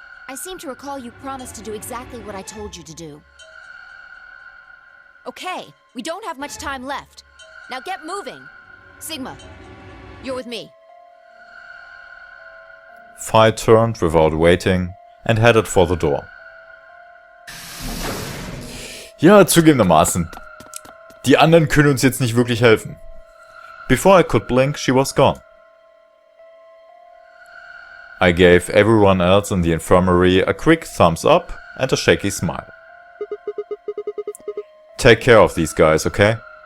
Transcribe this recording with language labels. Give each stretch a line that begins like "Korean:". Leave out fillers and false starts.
English: I seem to recall you promised to do exactly what I told you to do. Okay, we don't have much time left. Now get moving. Sigma, you're with me. Phi turned without waiting and headed for the door.
German: Ja, zugegebenermaßen. Die anderen können uns jetzt nicht wirklich helfen.
English: Before I could blink, she was gone. I gave everyone else in the infirmary a quick thumbs up and a shaky smile. Take care of these guys, okay?